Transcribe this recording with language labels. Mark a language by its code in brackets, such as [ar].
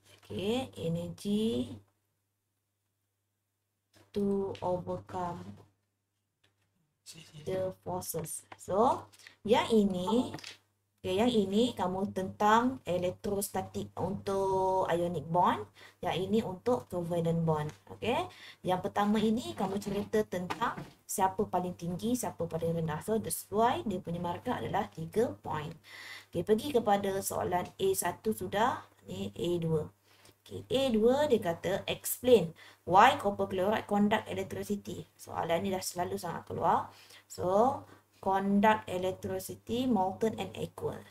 [en] Okay, energy to overcome the forces. [ms] So, yang ini kamu tentang elektrostatik untuk ionic bond, yang ini untuk covalent bond. Okay, yang pertama ini kamu cerita tentang siapa paling tinggi, siapa paling rendah. [en] So, that's why [ms] dia punya markah adalah 3 point. Okay, pergi kepada soalan A1 sudah, ni A2. Okay, A2 dia kata [en] explain why copper chloride conduct electricity. [ms] Soalan ni dah selalu sangat keluar. [en] So, conduct electricity molten and aqueous.